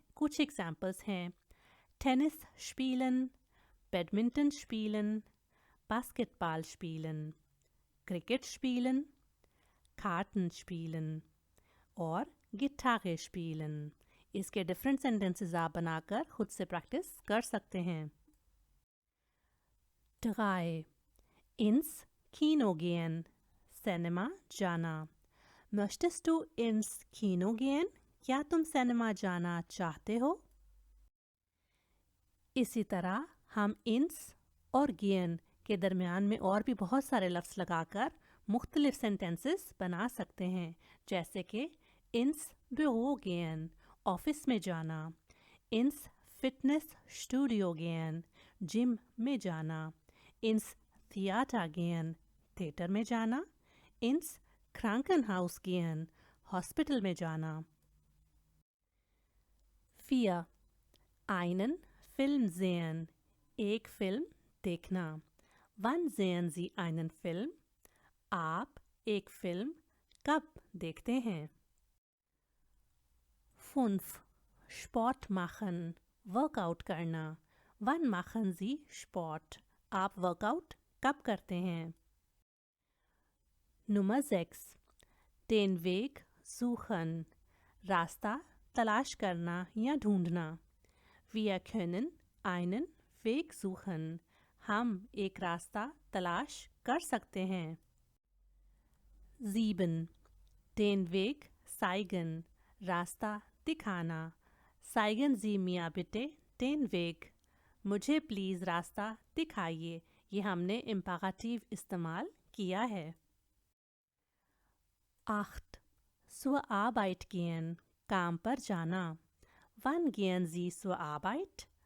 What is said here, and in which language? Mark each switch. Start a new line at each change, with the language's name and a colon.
Hindi: कुछ एग्जांपल्स हैं tennis स्पीलन, badminton स्पीलन, basketball स्पीलन, cricket स्पीलन, carton स्पीलन और गिटार स्पीलन। इसके डिफरेंट सेंटेंसेस आप बनाकर खुद से प्रैक्टिस कर सकते हैं। 3.
German: Ins Kino gehen,
Hindi: सिनेमा जाना।
German: Möchtest du ins Kino gehen?
Hindi: क्या तुम सिनेमा जाना चाहते हो? इसी तरह हम ins और gehen के दरमियान में और भी बहुत सारे लफ्ज़ लगाकर मुख्तलिफ सेंटेंसेस बना सकते हैं, जैसे कि
German: ins Büro gehen,
Hindi: ऑफिस में जाना। ins fitness studio gehen, gym में जाना।
German: ins Theater gehen,
Hindi: थिएटर में जाना।
German: ins Krankenhaus gehen,
Hindi: हॉस्पिटल में जाना।
German: 4. Einen Film sehen,
Hindi: एक फिल्म देखना।
German: Wann sehen Sie einen Film?
Hindi: आप एक फिल्म कब देखते हैं? 5.
German: Sport machen,
Hindi: वर्कआउट करना।
German: Wann machen Sie Sport?
Hindi: आप वर्कआउट कब करते हैं?
German: Nummer 6. Den Weg suchen,
Hindi: रास्ता तलाश करना या ढूंढना।
German: Wir können einen Weg suchen,
Hindi: हम एक रास्ता तलाश कर सकते हैं। 7.
German: Den Weg zeigen,
Hindi: रास्ता दिखाना।
German: Zeigen Sie mir bitte den Weg,
Hindi: मुझे प्लीज़ रास्ता दिखाइए। ये हमने इम्पराटिव इस्तेमाल किया है।
German: 8. Zur Arbeit gehen,
Hindi: काम पर जाना।
German: Wann gehen Sie zur Arbeit?